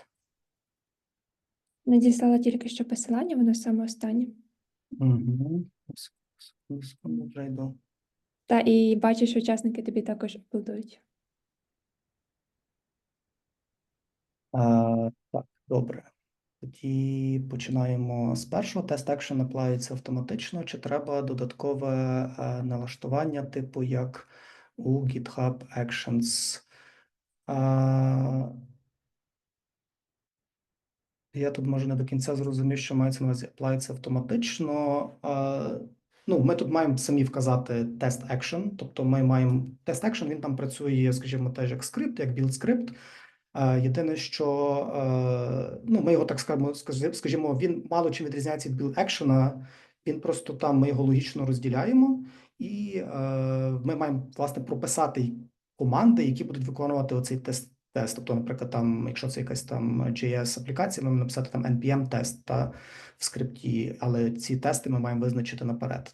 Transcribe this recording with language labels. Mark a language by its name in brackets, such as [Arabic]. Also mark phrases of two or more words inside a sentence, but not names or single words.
[Ukrainian] Надіслала тільки що посилання, воно саме останнє. Угу. Секунду, вже йду. Та і бачиш, що учасники тобі також аплодують. Так, добре. Тоді починаємо з першого. [English] Test action [Ukrainian] аплаюється автоматично, чи треба додаткове налаштування, типу як у GitHub Actions. Я тут, може, не до кінця зрозумів, що мається на увазі аплається автоматично. Ну, ми тут маємо самі вказати [English] test action, [Ukrainian] тобто ми маємо [English] test action, [Ukrainian] він там працює, скажімо, теж як скрипт, як build скрипт. Єдине, що ну, ми його так скажімо, він мало чим відрізняється від [English] build action, [Ukrainian] він просто там ми його логічно розділяємо, і ми маємо власне прописати команди, які будуть виконувати оцей тест. Тобто, наприклад, там, якщо це якась там JS-аплікація, ми маємо написати там npm-тест та в скрипті, але ці тести ми маємо визначити наперед.